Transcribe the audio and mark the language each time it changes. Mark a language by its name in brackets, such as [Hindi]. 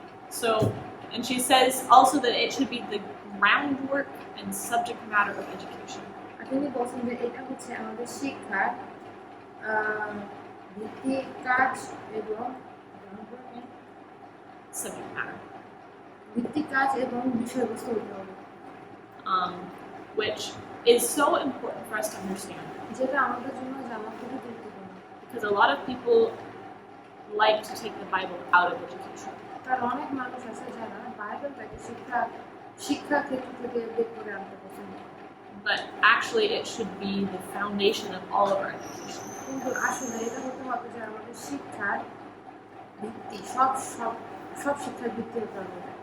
[English] So, and she says also that it should be the groundwork and subject matter of education. [Bangla] আর তিনি বলছেন যে এটা হচ্ছে আমাদের শিক্ষার ভিত্তিক কাজ এবং [English] Subject matter, [Bangla] ভিত্তিক কাজ এবং বিষয়বস্তু হতে হবে, [English] which is so important for us to understand, [Bangla] যেটা আমাদের জন্য জানা খুবই গুরুত্বপূর্ণ। [English] because a lot of people like to take the Bible out of education. [Bangla] কারণ অনেক মানুষ আছে যারা বাইবেলটাকে শিক্ষা ক্ষেত্র থেকে বের করে আনতে পছন্দ করে, [English] But actually, it should be the foundation of all of our education. [Bangla] কিন্তু আসলে এটা হতে হবে যে আমাদের শিক্ষার ভিত্তি, সব শিক্ষার ভিত্তি হতে হবে।